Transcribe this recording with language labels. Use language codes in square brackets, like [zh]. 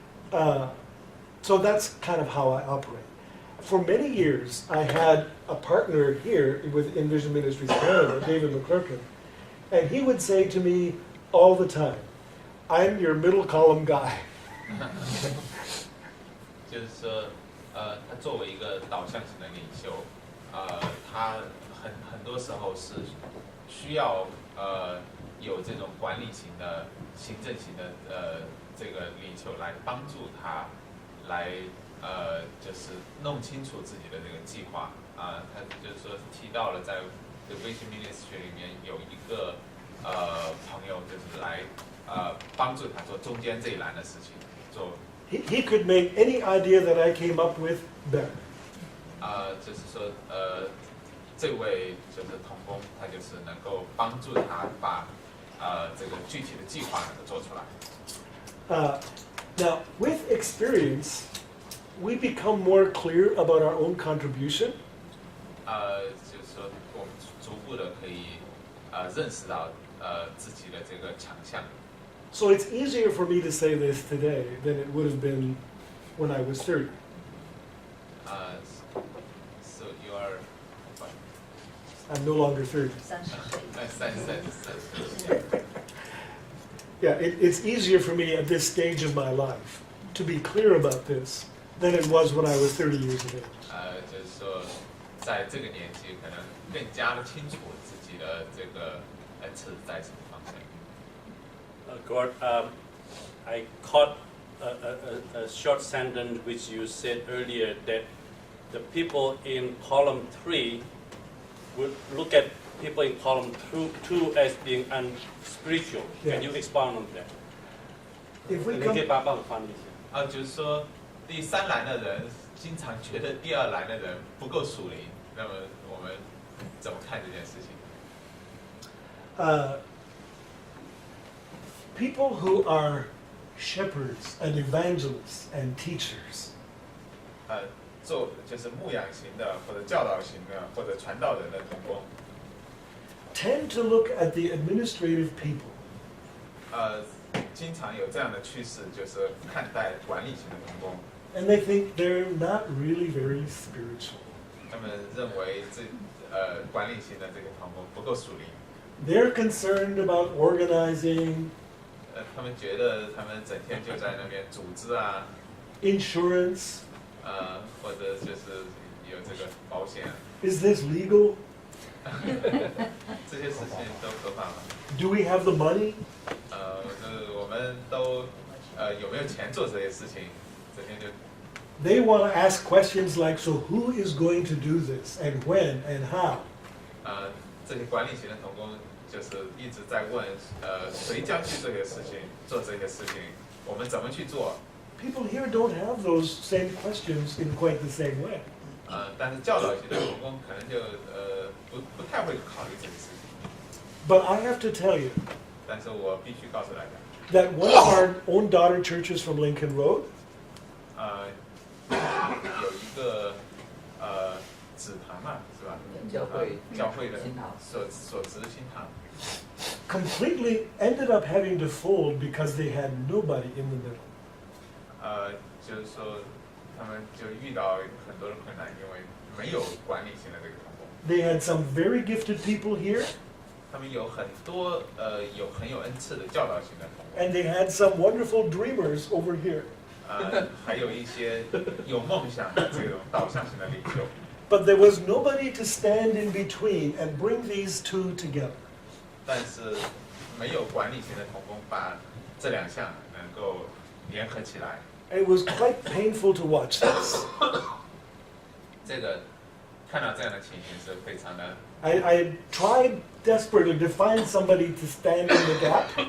[en] So that's kind of how I operate. For many years, I had a partner here with Envision Ministries Canada, David McClurkin, and he would say to me all the time, I'm your middle column guy. [zh] 就是说，他作为一个导向型的领袖，他很多时候是需要有这种管理型的、行政型的这个领袖来帮助他，来就是弄清楚自己的这个计划他就是说提到了在 The Vision Ministry 里面有一个朋友就是来帮助他做中间这一栏的事情做。 [en] He could make any idea that I came up with better. [zh] 就是说这位就是同工，他就是能够帮助他把这个具体的计划能够做出来。 [en] Now, with experience, we become more clear about our own contribution. [zh] 就是说我们逐步的可以认识到自己的这个强项。 [en] So it's easier for me to say this today than it would have been when I was 30. So you are what? I'm no longer 30. [zh] 30。 [en] Yeah, it's easier for me at this stage of my life to be clear about this than it was when I was 30 years of age. [zh] 就是说，在这个年纪，可能更加的清楚自己的这个恩赐在什么方面。 [en] Gord, I caught a short sentence which you said earlier that the people in column 3 would look at people in column 2 as being unspiritual. Can you expound on that? If we [zh] 你可以 [en] come, [zh] 帮我翻译一下。就是说第三栏的人经常觉得第二栏的人不够属灵，那么我们怎么看这件事情？ [en] people who are shepherds and evangelists and teachers [zh] 做就是牧养型的，或者教导型的，或者传道人的同工， [en] tend to look at the administrative people [zh] 经常有这样的趋势，就是看待管理型的同工， [en] and they think they're not really very spiritual. [zh] 他们认为管理型的这个同工不够属灵， [en] They're concerned about organizing, [zh] 他们觉得他们整天就在那边组织啊， [en] insurance. [zh] 或者就是有这个保险， [en] Is this legal? [zh] 这些事情都合法吗？ [en] Do we have the money? [zh] 我们都有没有钱做这些事情？整天就 [en] They want to ask questions like, so who is going to do this and when and how? [zh] 这些管理型的同工就是一直在问，谁将去这些事情，做这些事情，我们怎么去做？ [en] People here don't have those same questions in quite the same way. [zh] 但是教导型的同工可能就不太会考虑这些事情。 [en] But I have to tell you [zh] 但是我必须告诉大家， [en] that one of our own daughter churches from Lincoln Road [zh] 有一个指堂嘛，是吧？教会的所执的新堂。 [en] completely ended up having to fold because they had nobody in the middle. [zh] 就是说，他们就遇到很多的困难，因为没有管理型的这个同工。 [en] They had some very gifted people here, [zh] 他们有很多很有恩赐的教导型的同工， [en] and they had some wonderful dreamers over here. [zh] 还有一些有梦想的这种导向型的领袖。 [en] But there was nobody to stand in between and bring these two together. [zh] 但是没有管理型的童工把这两项能够联合起来， [en] It was quite painful to watch this. [zh] 这个看到这样的情形是非常的。 [en] I tried desperately to find somebody to stand in the gap,